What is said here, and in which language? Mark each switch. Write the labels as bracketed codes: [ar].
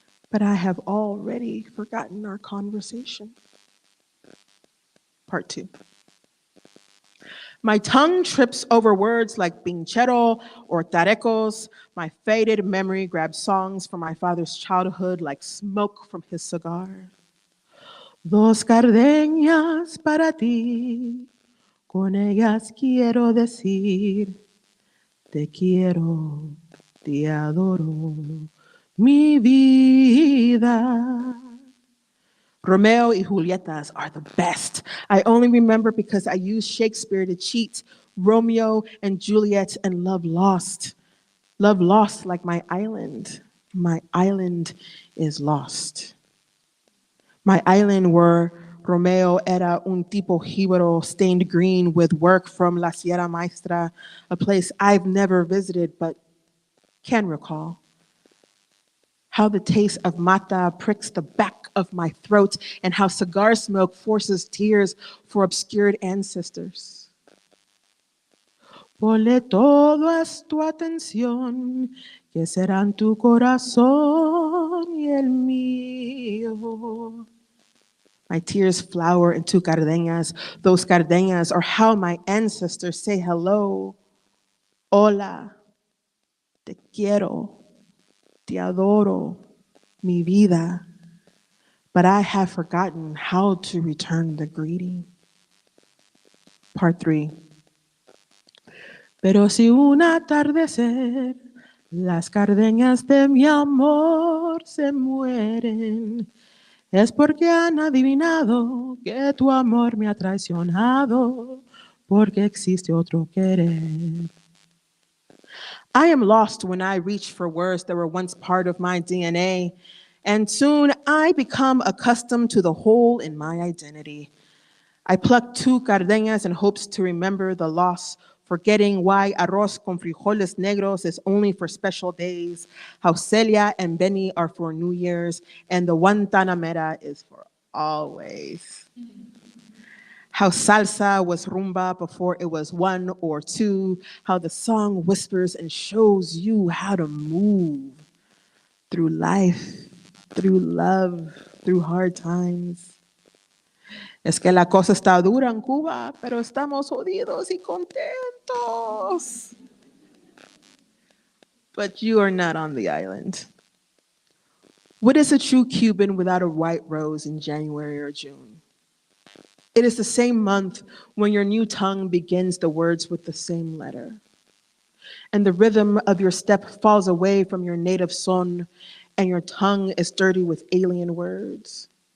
[en] But I have already forgotten our conversation. Part two. My tongue trips over words like pinchero or tarecos. My faded memory grabs songs from my father's childhood like smoke from his cigar. [es] Dos cardeñas para ti, con ellas quiero decir, te quiero, te adoro, mi vida. [en] Romeo y Julietas are the best. I only remember because I used Shakespeare to cheat. Romeo and Juliet and love lost. Love lost like my island. My island is lost. My island where Romeo [es] era un tipo jíbaro [en] stained green with work from La Sierra Maestra, a place I've never visited but can recall. How the taste of mata pricks the back of my throat, and how cigar smoke forces tears for obscured ancestors. [es] Ponle todo es tu atención, que serán tu corazón y el mío. [en] My tears flower into cardeñas. Those cardeñas are how my ancestors say hello. [es] Hola, te quiero, te adoro, mi vida. [en] But I have forgotten how to return the greeting. Part 3. [es] Pero si un atardecer las cardeñas de mi amor se mueren, es porque han adivinado que tu amor me ha traicionado, porque existe otro querer. [en] I am lost when I reach for words that were once part of my DNA, and soon I become accustomed to the hole in my identity. I pluck 2 cardeñas in hopes to remember the loss, forgetting why [es] arroz con frijoles negros [en] is only for special days, how Celia and Benny are for New Year's, and the Guantanamera is for always. How salsa was rumba before it was 1 or 2, how the song whispers and shows you how to move through life, through love, through hard times. [es] Es que la cosa está dura en Cuba, pero estamos jodidos y contentos. [en] But you are not on the island. What is a true Cuban without a white rose in January or June? It is the same month when your new tongue begins the words with the same letter. And the rhythm of your step falls away from your native son, and your tongue is dirty with alien words.